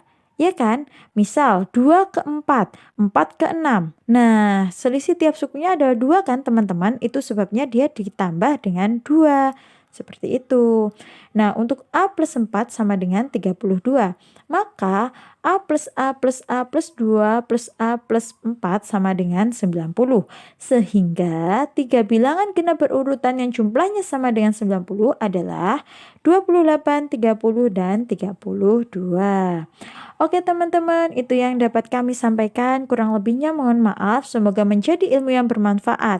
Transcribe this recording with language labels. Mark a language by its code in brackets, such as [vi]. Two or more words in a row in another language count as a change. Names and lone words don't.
[id] Ya kan? Misal 2 ke 4, 4 ke 6. Nah, selisih tiap sukunya adalah 2 kan teman-teman? Itu sebabnya dia ditambah dengan 2. Seperti itu. Nah, untuk A plus 4 sama dengan 32. Maka A plus A plus A plus 2 plus A plus 4 sama dengan 90. Sehingga 3 bilangan genap berurutan yang jumlahnya sama dengan 90 adalah 28, 30, dan 32. Oke teman-teman, itu yang dapat kami sampaikan. Kurang lebihnya mohon maaf. Semoga menjadi ilmu yang bermanfaat.